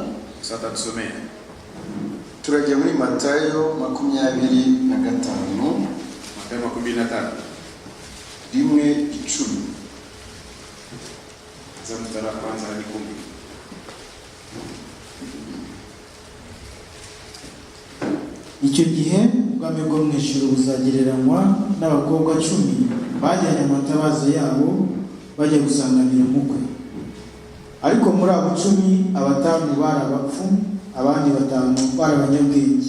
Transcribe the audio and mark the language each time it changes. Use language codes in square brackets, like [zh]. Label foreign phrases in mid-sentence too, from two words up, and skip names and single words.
[sw] Sasa tusomee. [rw] Turajya muri Matayo 25. Matayo 15. 1:10. [sw] Mstari wa kwanza hadi 10. [rw] Icyo gihe ubwami bwo mu ijuru buzagereranywa n'abakobwa 10 bajyanye amatabaza yabo bajya gusanganira umukwe. Ariko muri abo 10 5 bari abapfu, abandi 5 bari abanyabwenge.